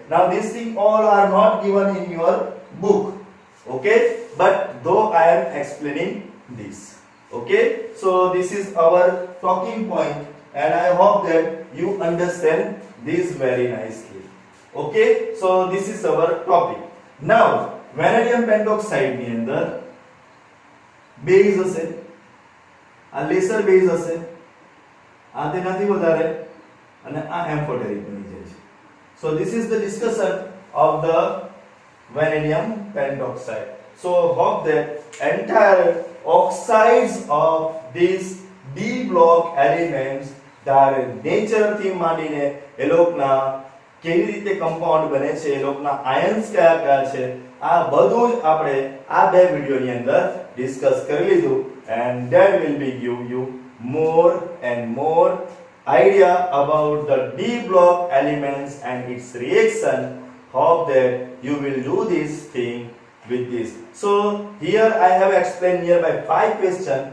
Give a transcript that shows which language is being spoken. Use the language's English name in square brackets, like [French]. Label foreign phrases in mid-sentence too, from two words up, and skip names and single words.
[English] Now these things all are not given in your book, okay, but though I am explaining this. Okay, so this is our talking point, and I hope that you understand this very nicely. Okay, so this is our topic. Now vanadium pentoxide [Gujarati] ની અંદર બેઝ હશે, આ લેસર બેઝ હશે, આ તેનાથી વધારે, અને આ એમ્ફોટેરિક બની જાય છે. [English] So this is the discussion of the vanadium pentoxide. So hope that entire oxides of these D block elements their nature [Gujarati] થી માંડીને એ લોકના કેવી રીતે કમ્પાઉન્ડ બને છે, એ લોકના આયન્સ કયા કયા છે, આ બધું જ આપણે આ બે વિડિયોની અંદર ડિસ્કસ કરી લીધું, [English] and that will be give you more and more idea about the D block elements and its reaction. Hope that you will do this thing with this. So here I have explained nearby 5 questions.